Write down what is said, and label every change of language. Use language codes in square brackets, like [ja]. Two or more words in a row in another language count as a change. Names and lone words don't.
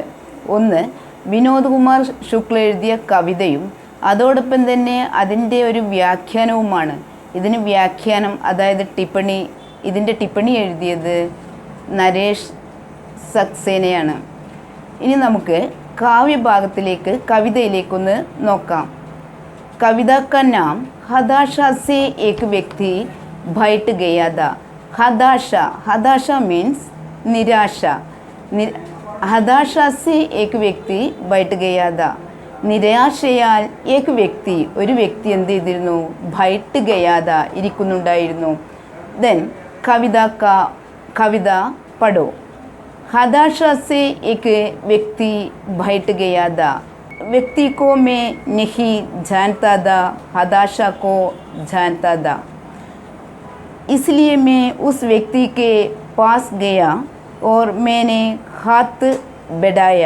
[ml] ഒന്ന് വിനോദ് കുമാർ ശുക്ല എഴുതിയ കവിതയും അതോടൊപ്പം തന്നെ അതിൻ്റെ ഒരു വ്യാഖ്യാനവുമാണ്. ഇതിന് വ്യാഖ്യാനം അതായത് ഇതിൻ്റെ ടിപ്പണി എഴുതിയത് നരേഷ് സക്സേനയാണ്. ഇനി നമുക്ക് കാവ്യഭാഗത്തിലേക്ക് കവിതയിലേക്കൊന്ന് നോക്കാം. [hi] കവിത का नाम हताशा से एक व्यक्ति बैठ गया था. हताशा मीन्स निराശ. हताशा से एक व्यक्ति बैठ गया था. [ml] നിരാശയാൽ [hi] एक व्यक्ति [ml] ഒരു വ്യക്തി എന്ത് ചെയ്തിരുന്നു? [hi] बैठ गया था [ml] ഇരിക്കുന്നുണ്ടായിരുന്നു. ദെൻ [hi] कविता पढ़ो. हताशा से एक व्यक्ति बैठ गया था. व्यक्ति को मैं नहीं जानता था, हताशा को जानता था. इसलिए मैं उस व्यक्ति के पास गया और मैंने हाथ बढ़ाया.